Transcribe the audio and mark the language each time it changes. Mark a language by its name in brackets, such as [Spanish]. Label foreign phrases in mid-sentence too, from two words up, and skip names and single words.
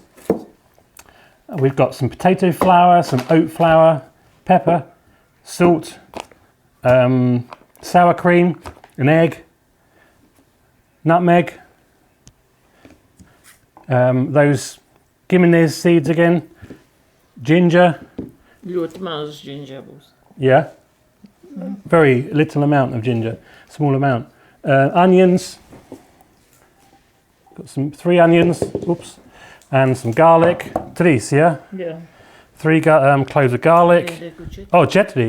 [English] We've got some potato flour, some oat flour, pepper, salt, sour cream, an egg, nutmeg, those gimines seeds again, ginger. [Latvian] Ļoti maz ginger būs. [English] Yeah, very little amount of ginger, small amount. Onions, got 3 onions, oops, and some garlic. 3, yeah? Yeah. 3 cloves of garlic. Oh, 4.